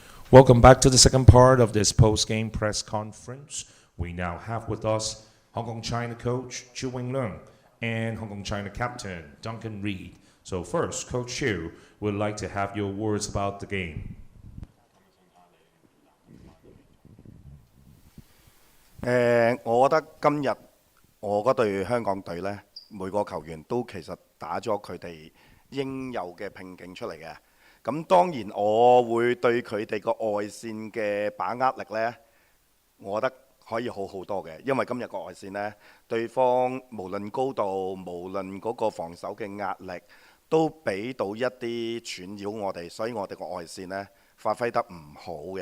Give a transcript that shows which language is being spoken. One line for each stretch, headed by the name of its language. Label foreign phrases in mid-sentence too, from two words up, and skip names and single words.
English: Welcome back to the second part of this post-game press conference. We now have with us Hong Kong China coach Chu Wing-Leung and Hong Kong China captain Duncan Reid. So first, Coach Chu would like to have your words about the game.
Cantonese: 我覺得今日我嗰隊香港隊呢，每個球員都其實打咗佢哋應有嘅拼勁出嚟嘅。咁當然我會對佢哋個外線嘅把握力呢，我覺得可以好好多嘅，因為今日個外線呢，對方無論高度，無論嗰個防守嘅壓力，都俾到一啲串擾我哋，所以我哋個外線呢發揮得唔好嘅。